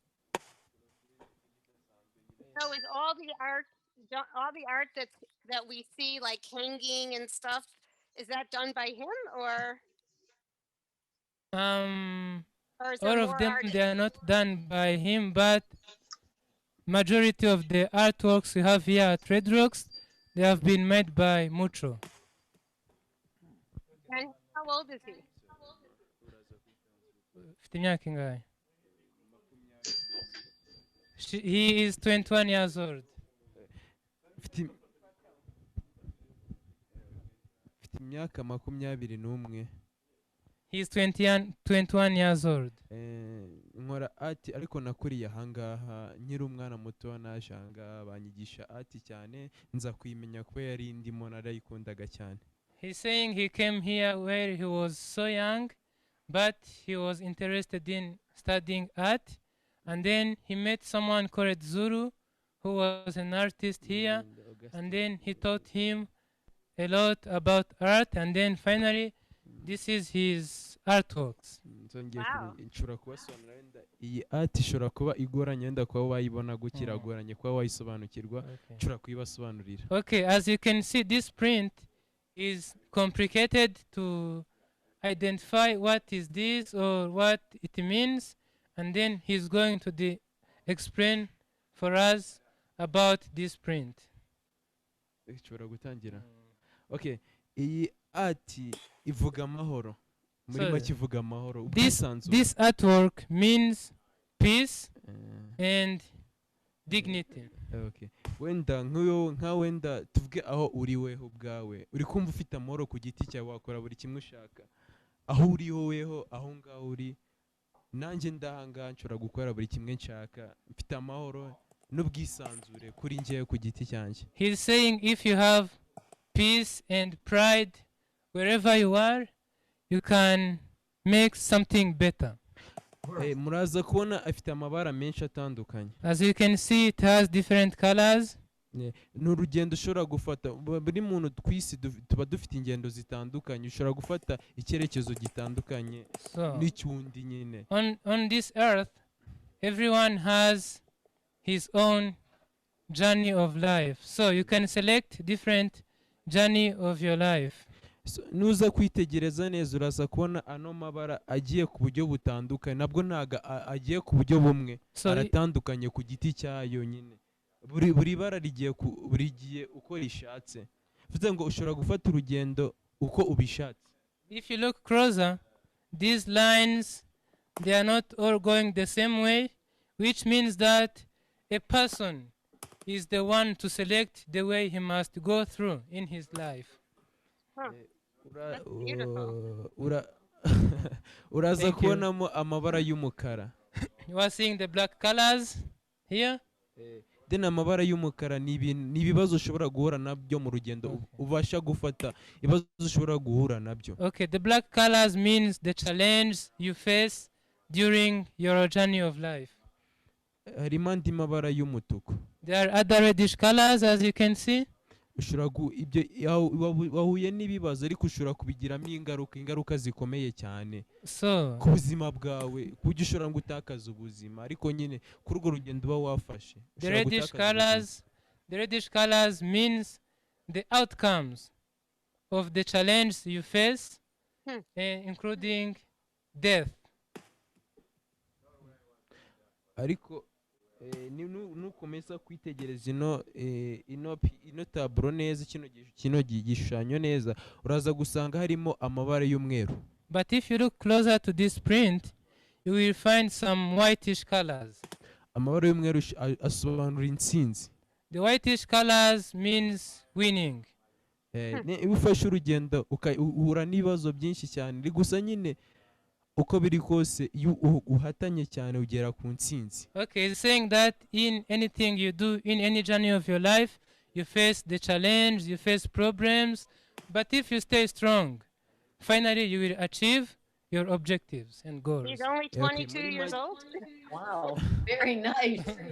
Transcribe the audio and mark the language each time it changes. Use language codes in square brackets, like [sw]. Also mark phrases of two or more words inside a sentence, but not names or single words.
[en] So is all the art that we see, like hanging and stuff, is that done by him or is there All more of them, artists? they are not done by him, but majority of the artworks we have here at Red Rocks, they have been made by Mucho. And how old is he? [rw] Mfite imyaka ingahe? [en] He is 21 years old. [rw] Mfite imyaka 21. [en] He is 21 years old. [rw] Nkora ati ariko nakuriye ahangaha nkiri umwana muto naje ahangaha banyigisha ati cyane nza kuyimenya kuba yari ndimo narayikundaga cyane. [en] He's saying he came here where he was so young, but he was interested in studying art. And then he met someone called Zuru, who was an artist here. And then he taught him a lot about art. And then finally, this is his artworks. [rw] Nshobora kubasobanurira wenda iyi art ishobora kuba igoranye wenda kuba wayibona gukira agoranye kuba wayisobanukirwa nshobora kuyibasobanurira. [en] Okay, as you can see, this print is complicated to identify what is this or what it means, and then he's going to explain for us about this print. [rw] Nshobora gutangira. Okay, iyi art ivuga amahoro. [en] This artwork means peace and dignity. Okay. [rw] Wenda nka wenda tuvuge aho uri weho ubwawe uri kumva ufite amahoro ku giti cyawe wakora buri kimwe ushaka aho uri weho aho ngaho uri nanjye ndahanga nshobora gukora buri kimwe nshaka mfite amahoro n'ubwisanzure kuri njyewe ku giti cyanjye. [en] He's saying if you have peace and pride wherever you are, you can make something better. [rw] muraza kubona afite amabara menshi atandukanye. [en] As you can see, it has different colors. [rw] Ni urugendo ushobora gufata. Buri muntu twisi tuba dufite ingendo zitandukanye, ushobora gufata icyerekezo gitandukanye n'icyundi nyine. [en] On this earth, everyone has his own journey of life, so you can select different journey of your life. [rw] Nuza kwitegereza neza uraza kubona ano mabara agiye ku buryo butandukanye, nabwo ntaga agiye ku buryo bumwe, aratandukanye ku giti cyayo nyine. Buri bara rigiye buri gihe uko rishatse, bivuze ngo ushobora gufata urugendo uko ubishatse. [en] If you look closer, these lines, they are not all going the same way, which means that a person is the one to select the way he must go through in his life. [rw] Uraza kubonamo amabara y'umukara. [en] You are seeing the black colors here. [rw] Then amabara y'umukara ni ibibazo ushobora guhura nabyo mu rugendo, ubasha gufata ibibazo ushobora guhura nabyo. [en] Okay, the black colors means the challenge you face during your journey of life. [rw] Harimo andi mabara y'umutuku. [en] There are other reddish colors, as you can see. [rw] Ushobora wahuye n'ibibazo ariko ushobora kubigiramo ingaruka zikomeye cyane ku buzima bwawe, kujya ushobora gutakaza ubuzima, ariko nyine kuri urwo rugendo uba wafashe. [en] The reddish colors means the outcomes of the challenge you face, including death. [rw] Ariko nukomeza kwitegereza ino taburo neza, kino gishushanyo neza, uraza gusanga harimo amabara y'umweru. [en] But if you look closer to this print, you will find some whitish colors. [rw] Amabara y'umweru asobanura intsinzi. [en] The whitish colors means winning. [rw] Iyo ufashe urugendo uhura n'ibibazo byinshi cyane, gusa nyine uko biri kose uhatanye cyane ugera ku ntsinzi. [en] Okay, it's saying that in anything you do, in any journey of your life, you face the challenge, you face problems, but if you stay strong, finally you will achieve your objectives and goals. He's only 22 years old? Wow, very nice.